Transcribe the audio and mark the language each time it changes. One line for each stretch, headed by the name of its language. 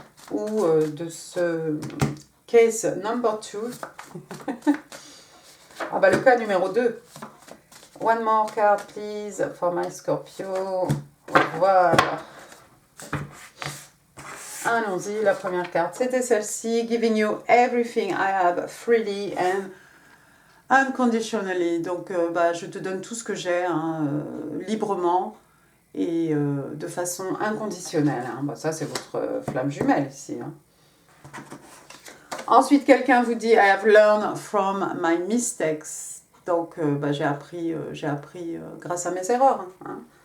French: Ou de ce
English: case number 2.
French: Ah bah le cas numéro 2.
English: One more card, please, for my Scorpio. Voilà.
French: Allons-y, la première carte, c'était celle-ci.
English: Giving you everything I have freely and unconditionally.
French: Donc, je te donne tout ce que j'ai, hein, librement et de façon inconditionnelle. Hein. Bah, ça, c'est votre flamme jumelle ici. Hein. Ensuite, quelqu'un vous dit «
English: I have learned from my mistakes ».
French: Donc, j'ai appris grâce à mes erreurs. Hein.